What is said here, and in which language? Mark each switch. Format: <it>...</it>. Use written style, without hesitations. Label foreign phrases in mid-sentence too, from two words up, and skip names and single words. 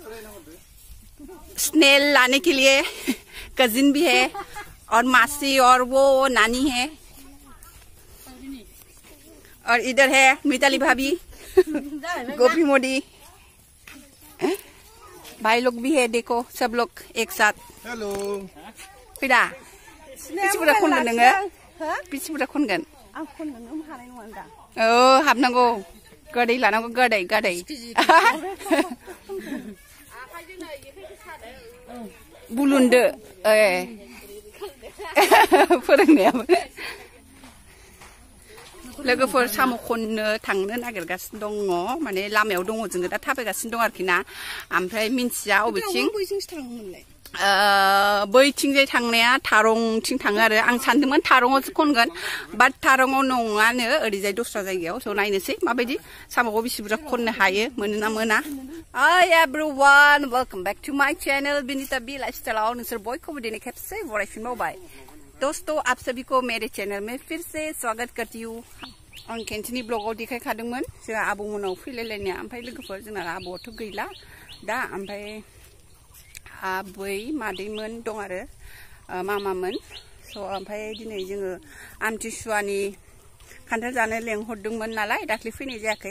<hi>स्नेल लाने के लिए। कजिन भी है और मासी और वो नानी है और इधर है मिताली भाभी गोपी मोदी भाई लोग भी है। देखो सब लोग एक साथ। हेलो</hi> <brx>फिदा पीछे बुरा खनगोन नोङो पीछे बुरा खनगोन हाबनांगौ गोदै लानांगौ गोदै गोदै बुलुंदो फोरोंनायाबो लोगोफोर साम' खननो थांनो नागिरगासिनो दङ माने लामायाव दङ जोङो दा थाबायगासिनो दं आरोखि ना। ओमफ्राय मिन्थिया अबेथिं बैथिंजाय थांनाया थारंथिं थाङो आरो आं सानदोंमोन थारंआवसो खनगोन बाट थारंआव नङानो ओरैजाय दस्रा जायगायाव स' नायनोसै माबायदि साम'खौ बेसे बुरजा खननो हायो मोनोना मोना।</brx> <en>Hi everyone, welcome back to my channel बिनिता बी</en> <brx>लाइफस्टाइलाव नोंसोर बयखौबो दिनै खेबसे बरायफिनबावबाय।</brx> <hi>दोस्तों आप सभी को मेरे चैनल में फिर से स्वागत करती हूँ।</hi> <brx>आं केन्टिनि ब्लगाव देखायखादोंमोन जोंहा आबौमोनाव फैलायलायनाया ओमफ्राय लोगोफोर जोंना आबौआथ' गैला दा ओमफ्राय आबै मादैमोन दं आरो मामामोन। स' ओमफ्राय दिनै जोङो आमथिसुवानि खान्थाल जानो लेंहरदोंमोन नालाय दाख्लै फैनाय जायाखै।</brx>